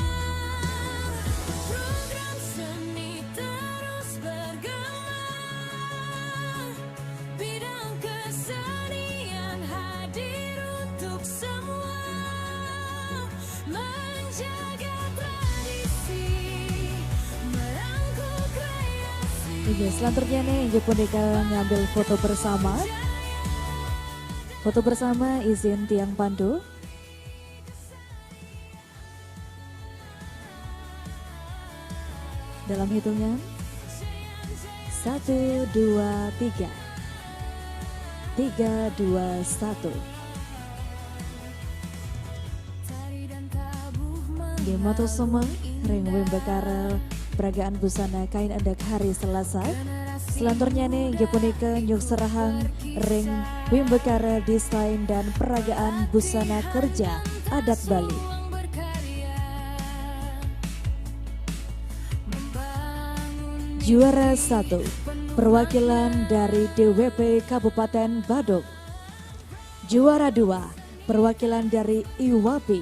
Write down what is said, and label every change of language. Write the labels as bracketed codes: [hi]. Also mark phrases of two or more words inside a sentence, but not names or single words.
[id] Program seni terus bergema, bidang kesenian hadir untuk semua, menjaga tradisi, merangkul kreasi. Ini selanjutnya nih [ban] inggih punika [id] ngambil foto bersama. Foto bersama izin [ban] tiang pandu. [id] Dalam hitungan 1, 2, 3. 3, 2, 1. Tari dan tabuh [ban] Nggih matur suwun ring wimbekara [id] peragaan busana kain endek hari Selasa. Selanjutnya nih [ban] inggih punika nyuk serahang ring wimbekara [id] desain dan peragaan busana kerja adat Bali. ruang berkarya, membangun Juara 1 perwakilan dari DWP Kabupaten Badung. Juara 2 perwakilan dari IWAPI.